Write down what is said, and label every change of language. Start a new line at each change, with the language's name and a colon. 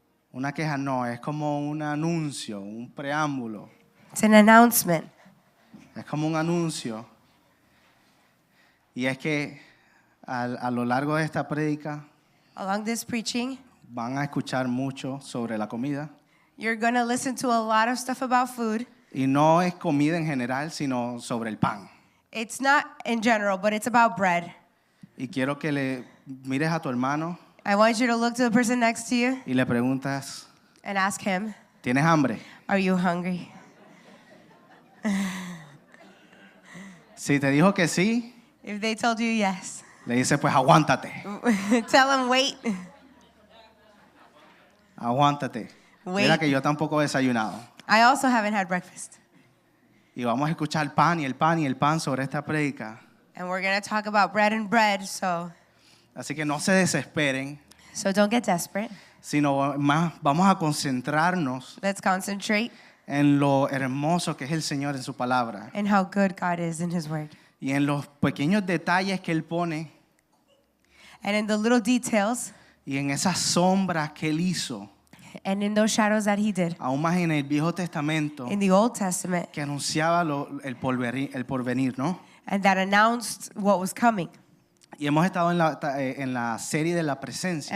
Spanish: Una queja no, es como un anuncio, un preámbulo.
English: It's an announcement.
Spanish: Es como un anuncio. Y es que a lo largo de esta prédica
English: Along this preaching,
Spanish: van a escuchar mucho sobre la comida.
English: you're going to listen to a lot of stuff about food.
Spanish: Y no es comida en general, sino sobre el pan.
English: It's not in general, but it's about bread.
Spanish: Y quiero que le mires a tu hermano
English: I want you to look to the person next to you
Spanish: y le preguntas,
English: and ask him,
Spanish: ¿tienes hambre?
English: are you hungry?
Spanish: Si te dijo que sí,
English: If they told you yes,
Spanish: le dices, pues aguántate,
English: tell them wait.
Spanish: aguántate.
English: Wait.
Spanish: Mira que yo tampoco he desayunado.
English: I also haven't had breakfast.
Spanish: Y vamos a escuchar pan y el pan y el pan sobre esta prédica.
English: And we're going to talk about bread and bread, so
Spanish: Así que no se desesperen,
English: don't get desperate.
Spanish: sino más vamos a concentrarnos
English: Let's concentrate
Spanish: en lo hermoso que es el Señor en su palabra
English: in how good God is in His Word.
Spanish: y en los pequeños detalles que Él pone
English: And in the little details
Spanish: y en esas sombras que Él hizo,
English: and in those shadows that He did.
Spanish: aún más en el Viejo Testamento,
English: In the Old Testament,
Spanish: que anunciaba el porvenir, ¿no?
English: and that announced what was coming.
Spanish: Y hemos estado en la serie de la presencia